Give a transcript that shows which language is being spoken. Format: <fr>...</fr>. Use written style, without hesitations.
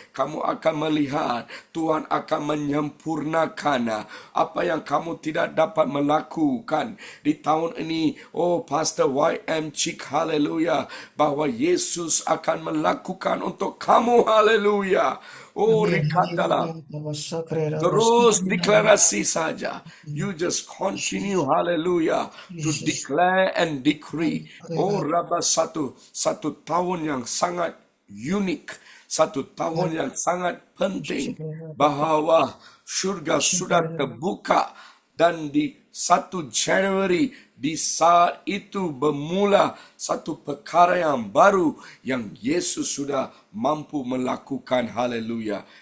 <ms>Kamu akan melihat Tuhan akan menyempurnakan apa yang kamu tidak dapat melakukan di tahun ini. Oh, Pastor Y.M. Chick, haleluya, bahwa Yesus akan melakukan untuk kamu, haleluya. Oh, rikatalah. Terus deklarasi saja.</ms> <en>You just continue, hallelujah, to declare and decree.</en> <ms>Oh, Rabba, satu tahun yang sangat unik, satu tahun yang sangat penting, bahwa surga sudah terbuka dan di 1 Januari, di saat itu bermula satu perkara yang baru yang Yesus sudah mampu melakukan, haleluya.</ms>